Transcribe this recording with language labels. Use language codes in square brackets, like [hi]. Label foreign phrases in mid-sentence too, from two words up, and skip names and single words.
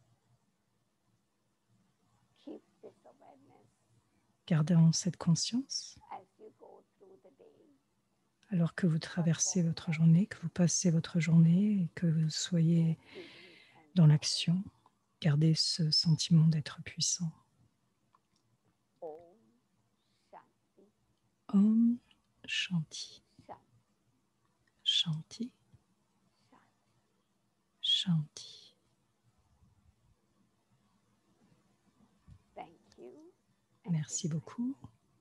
[fr] Gardons cette conscience alors que vous traversez votre journée, que vous passez votre journée et que vous soyez dans l'action. Gardez ce sentiment d'être puissant. [sa] Om Shanti. Shanti. Shanti. [fr] Merci beaucoup.